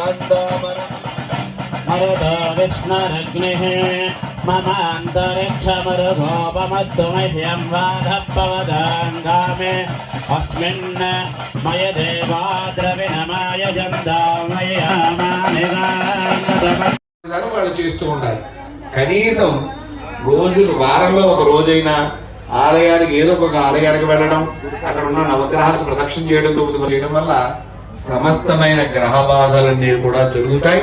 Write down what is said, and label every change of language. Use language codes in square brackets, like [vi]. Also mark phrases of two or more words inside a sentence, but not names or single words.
[sa] मरुतो विष्णुरग्निः ममान्तरिक्षमरुतोपमस्तु मह्यं वाधपवदाङ्गामे अस्मिन् मय देवाद्रविणमाय [te] వాళ్ళు చేస్తూ ఉండాలి. కనీసం రోజులు వారంలో ఒక రోజైనా ఆలయానికి ఏదో ఒక ఆలయానికి వెళ్ళడం, అక్కడ ఉన్న నవగ్రహాలకు ప్రదక్షిణ చేయడం చేయడం వల్ల సమస్తమైన గ్రహ బాధలన్నీ కూడా జరుగుతాయి.